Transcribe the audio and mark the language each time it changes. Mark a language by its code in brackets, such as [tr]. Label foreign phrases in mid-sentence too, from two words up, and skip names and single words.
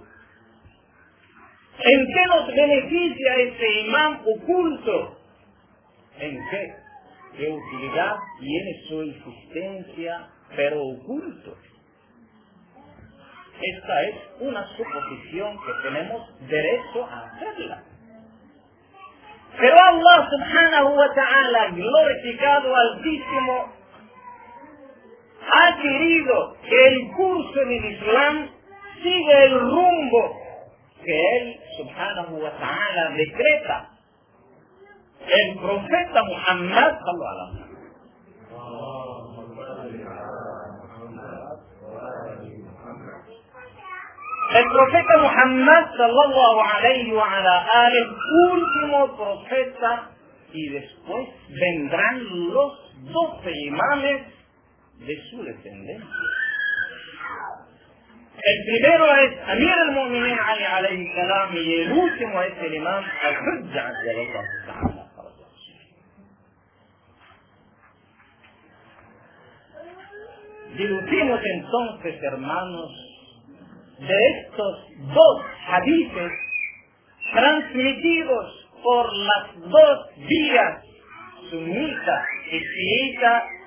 [es] ¿En qué nos beneficia ese imán oculto? ¿En qué utilidad tiene su existencia pero oculto? Esta es una suposición que tenemos derecho a hacerla. Pero Allah [ar] سبحانه وتعالى, [es] glorificado Altísimo, ha querido que el curso del Islam siga el rumbo que Él [ar] سبحانه وتعالى [es] decreta. El profeta Muhammad [ar] صلى الله عليه وسلم, [es] el profeta Muhammad [ar] صلى الله عليه وعلى آله, [es] último profeta, y después vendrán los 12 imames de su descendencia. El primero es Amir al-Mu'minin Ali [ar] عليه السلام [es] y el último es el Imam al-Hujja [ar] رضي الله تعالى. [es] Deducimos entonces, hermanos, de estos dos hadices transmitidos por las dos vías, sunita y chiita,